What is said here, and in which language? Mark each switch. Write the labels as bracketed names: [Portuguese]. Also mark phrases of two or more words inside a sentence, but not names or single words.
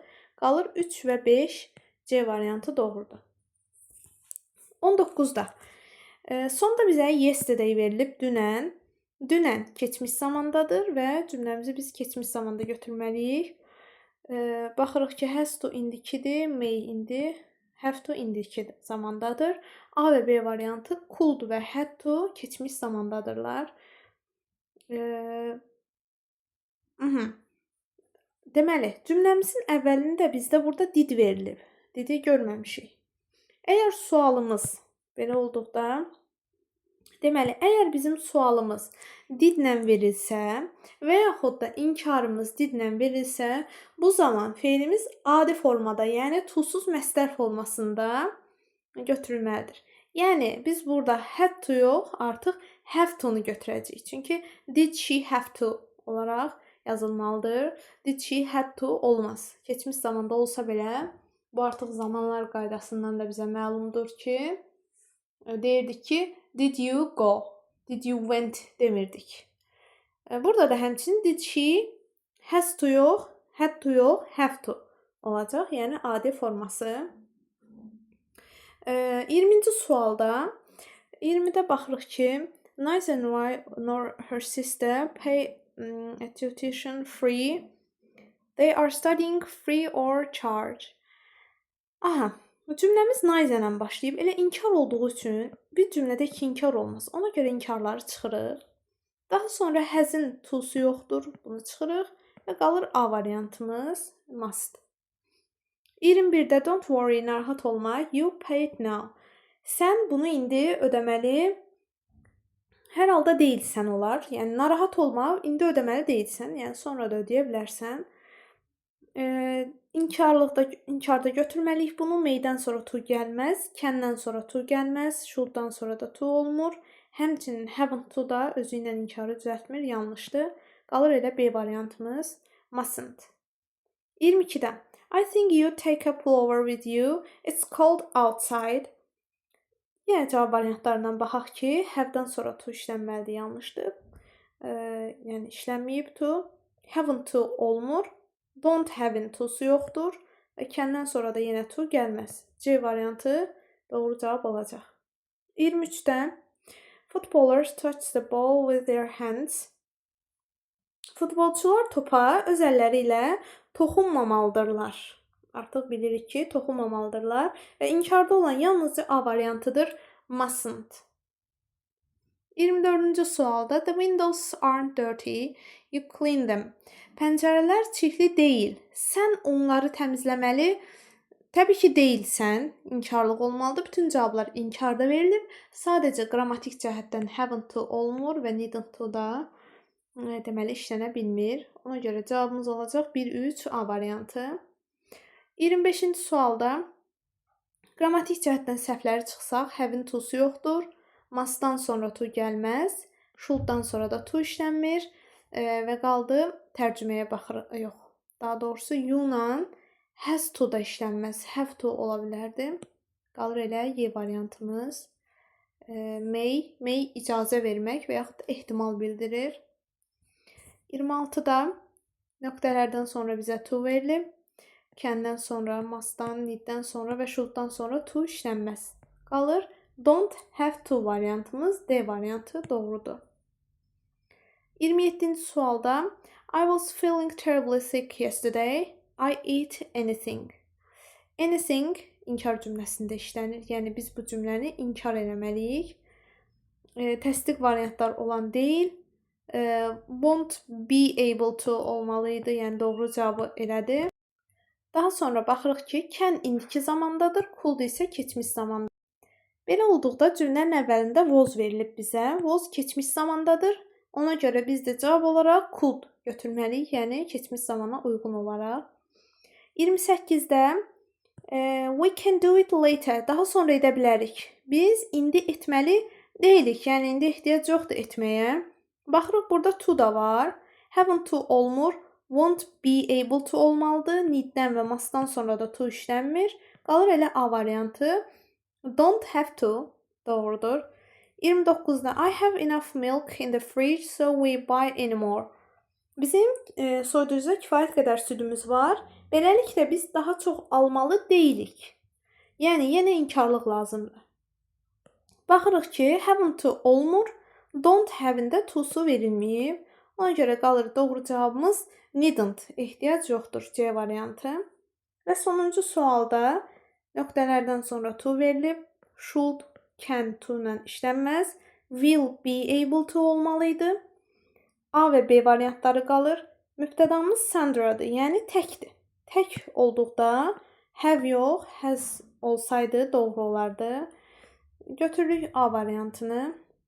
[Azerbaijani] Qalır 3 və 5. C variantı doğrudur. 19-da. Sonda bizə yesterday verilib dünən. Dünən keçmiş zamandadır və cümləmizi biz keçmiş zamanda götürməliyik. Baxırıq ki, [English] has to [Azerbaijani] indiki-dir, may indi, [English] have to [Azerbaijani] indiki zamandadır. A və B variantı could və [English] had to [Azerbaijani] keçmiş zamandadırlar. Deməli, cümləmizin əvvəlində bizdə burada did verilib. Didi görməmişik. Əgər sualımız belə olduqda, deməli, əgər bizim sualımız didlə verilsə və yaxud da inkarımız didlə verilsə, bu zaman feilimiz adi formada, yəni to-suz məsdər formasında götürülməlidir. Yəni, biz burada [English] had to [Azerbaijani] yox, artıq [English] have to- [Azerbaijani] nu götürəcəyik. Çünki [English] did she have to [Azerbaijani] olaraq yazılmalıdır. [English] Did she had to [Azerbaijani] olmaz. Keçmiş zamanda olsa belə, bu artıq zamanlar qaydasından da bizə məlumdur ki, deyirdik ki, [English] did you go, did you went demirdik. [Azerbaijani] Burada da həmçinin [English] did she, has to yox, had to yox, have to olacaq. [Azerbaijani] Yəni adi forması. 20-ci sualda 20-də baxırıq ki, [English] neither nor her sister pay a tuition free. They are studying free or charge. [Azerbaijani] Aha, cümləmiz neither ilə başlayıb. Elə inkar olduğu üçün bir cümlədə iki inkar olmaz. Ona görə inkarları çıxırıq. Daha sonra has'in to-su yoxdur. Bunu çıxırıq və qalır A variantımız must. [English] 21-də don't worry, [Azerbaijani] narahat olma. [English] You pay it now. [Azerbaijani] Sən bunu indi ödəməli hər halda deyilsən olar. Yəni narahat olma, indi ödəməli deyilsən. Yəni sonra da ödəyə bilərsən. İnkarda götürməliyik bunu. May'dən sonra to gəlməz, can'dən sonra to gəlməz, should'dan sonra da to olmur. Həmçinin [English] haven't to [Azerbaijani] da özü ilə inkarı düzəltmir, yanlışdır. Qalır elə B variantımız mustn't. [English] 22-də I think you take a pullover with you. It's cold outside. [Azerbaijani] Yəni cavab variantlarından baxaq ki, have-dən sonra to işlənməlidir, yanlışdır. Yəni işlənməyib to. [English] Haven't to [Azerbaijani] olmur. [English] Don't have-in [Azerbaijani] to-su yoxdur və can'dən sonra da yenə to gəlməz. C variantı doğru cavab olacaq. [English] 23-də footballers touch the ball with their hands. [Azerbaijani] Futbolçular topa öz əlləri ilə toxunmamalıdırlar. Artıq bilirik ki, toxunmamalıdırlar və inkarda olan yalnızca A variantıdır, mustn't. [English] 24-cü sualda the windows aren't dirty, you clean them. [Azerbaijani] Pəncərələr çirkli deyil. Sən onları təmizləməli. Təbii ki, deyilsən. İnkarlıq olmalıdır. Bütün cavablar inkarda verilib. Sadəcə qrammatik cəhətdən [English] haven't to [Azerbaijani] olmur və [English] needn't to [Azerbaijani] da deməli işlənə bilmir. Ona görə cavabımız olacaq 1-3 A variantı. 25-ci sualda qrammatik cəhətdən səhvləri çıxsaq, have-in to-su yoxdur. Must'dan sonra to gəlməz. Should'dan sonra da to işlənmir. Və qaldı tərcüməyə baxırıq. Yox. Daha doğrusu you-la [English] has to [Azerbaijani] da işlənməz. [English] Have to [Azerbaijani] ola bilərdi. Qalır elə Y variantımız. May icazə vermək və yaxud ehtimal bildirir. 26-da nöqtələrdən sonra bizə to verilib. Can'dən sonra, must'dan, need'dən sonra və should'dan sonra to işlənməz. Qalır [English] don't have to [Azerbaijani] variantımız. D variantı doğrudur. [English] 27-ci sualda I was feeling terribly sick yesterday. I ate anything. Anything [Azerbaijani] inkar cümləsində işlənir. Yəni biz bu cümləni inkar eləməliyik. Təsdiq variantlar olan deyil. [English] Won't be able to olmalıydı. [Azerbaijani] Yəni doğru cavabı elədi. Daha sonra baxırıq ki, can indiki zamandadır, could isə keçmiş zamandadır. Belə olduqda cümlənin əvvəlində was verilib bizə. Was keçmiş zamandadır. Ona görə biz də cavab olaraq could götürməliyik, yəni keçmiş zamana uyğun olaraq. [English] 28-də we can do it later. [Azerbaijani] Daha sonra edə bilərik. Biz indi etməli deyilik, yəni indi ehtiyac yoxdur etməyə. Baxırıq burada to da var. [English] Haven't to olmur. Won't be able to olmalıdır. [Azerbaijani] Need-dən və must-dan sonra da to işlənmir. Qalır elə A variantı. [English] Don't have to doğrudur. 29-da I have enough milk in the fridge so we buy any more. [Azerbaijani] Bizim soyuducuda kifayət qədər südümüz var. Beləliklə biz daha çox almalı deyilik. Yəni yenə inkarlıq lazımdır. Baxırıq ki, [English] haven't to olmur. Don't have-in [Azerbaijani] də to-su verilməyib. Ona görə qalır doğru cavabımız needn't. Ehtiyac yoxdur C variantı. Və sonuncu sualda nöqtələrdən sonra to verilib. Should, can, to ilə işlənməz. [English] Will be able to olmalıydı. [Azerbaijani] A və B variantları qalır. Mübtədamız Sandra'dır, yəni təkdir. Tək olduqda have yox, has olsaydı doğru olardı. Götürürük A variantını.